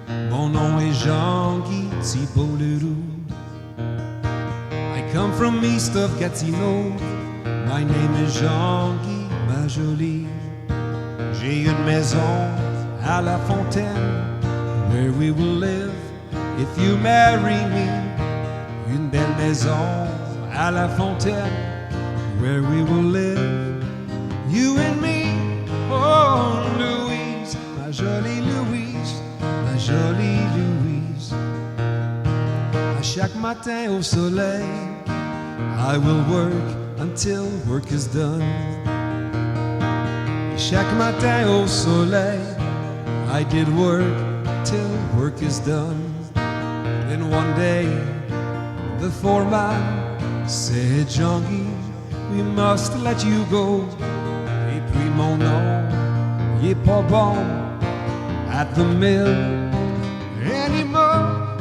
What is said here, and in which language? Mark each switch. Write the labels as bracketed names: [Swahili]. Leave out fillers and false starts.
[French] Mon nom est Jean-Guy Thibault-Leroux. [English] I come from east of Gatineau. My name is Jean-Guy, [French] ma jolie. J'ai une maison à La Fontaine [English] where we will live if you marry me. [French] Une belle maison à La Fontaine [English] where we will live, you and me. [French] Oh, Louise, ma jolie Louise, ma jolie Louise. À chaque matin au soleil, [English] I will work until work is done. [French] Chaque matin au soleil, [English] I did work till work is done. Then one day, the foreman said, Jean-Guy, we must let you go. [French] Et puis mon nom, il est pas bon [English] at the mill anymore.